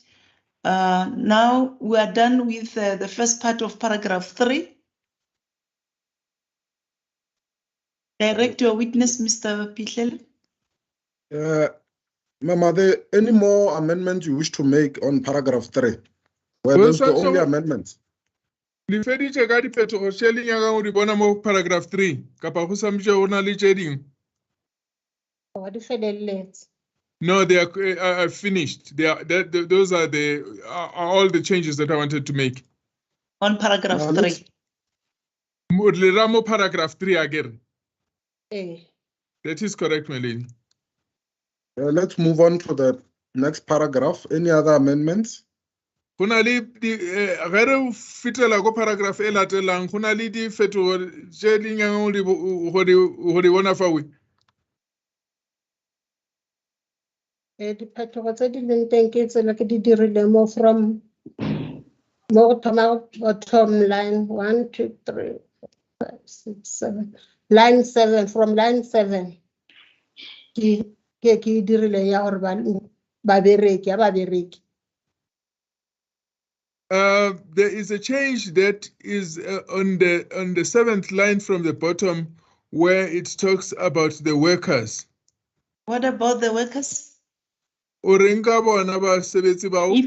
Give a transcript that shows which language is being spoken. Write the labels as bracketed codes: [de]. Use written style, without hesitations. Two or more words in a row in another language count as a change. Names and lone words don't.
[en] Now we are done with the first part of paragraph 3. Direct your witness, Mr. Pihlele. Ma'am, are there any more amendments you wish to make on paragraph 3? Well, those the only amendments. [tn] Le feditse ka diphetogo tse le nyakang go di bona mo paragraph 3 kapa go samtse go na le tse dingwe? [en] No, they are finished. They are those are all the changes that I wanted to make. On paragraph 3. [tn] Le ra mo paragraph 3 again. [en] That is correct, my lady. Let's move on to the next paragraph. Any other amendments? [tn] Go na le ge re fetela go paragraph e latelang go na le di fetogo tse di nyakang go di bona fa we. Diphetogo tse di leng teng ke tsela ke di dirile mo from mo [en] bottom line [tn] 1, 2, 3, 4, 5, 6, 7. [en] Line 7, from line 7. [tn] Ke dirile ya gore babereki. [en] There is a change that is on the 7th line from the bottom where it talks about the workers. What about the workers? If